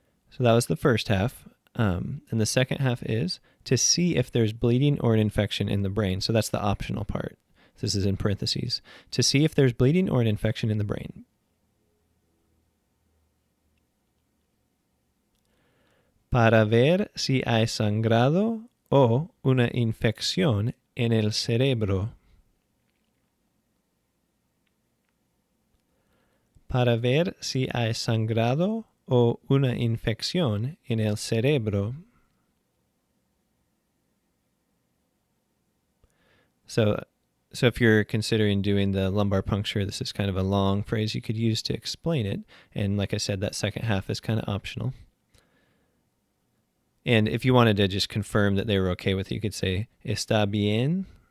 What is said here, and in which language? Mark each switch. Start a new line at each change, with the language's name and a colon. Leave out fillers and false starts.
English: So that was the first half. And the second half is to see if there's bleeding or an infection in the brain. So that's the optional part. This is in parentheses. To see if there's bleeding or an infection in the brain.
Spanish: Para ver si hay sangrado o una infección en el cerebro. Para ver si hay sangrado o una infección en el cerebro.
English: So if you're considering doing the lumbar puncture, this is kind of a long phrase you could use to explain it. And like I said, that second half is kind of optional. And if you wanted to just confirm that they were okay with it, you could say,
Spanish: está bien.